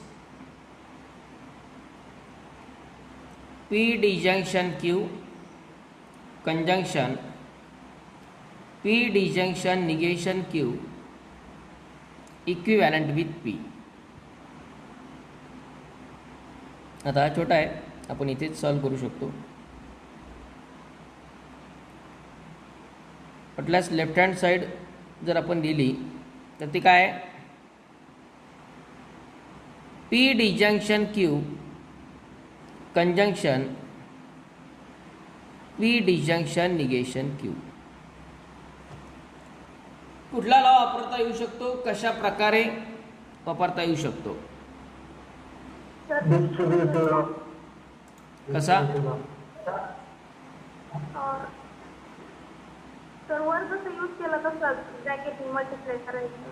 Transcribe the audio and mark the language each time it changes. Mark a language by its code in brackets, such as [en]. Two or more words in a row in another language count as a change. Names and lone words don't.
[en] P disjunction Q conjunction P disjunction negation Q equivalent with P. [mr] आता हा छोटा आहे, आपण इथेच सॉल्व करू शकतो. म्हटल्यास [en] left hand side [mr] जर आपण दिली तर ती काय आहे? [en] P disjunction Q conjunction P disjunction negation Q. [mr] कुठला लॉ वापरता येऊ शकतो? कशा प्रकारे वापरता येऊ शकतो? [en] Distributive law. [mr] कसा? तर वर जसं यूज केलं तसं [en] bracket multiply [mr] करायचं.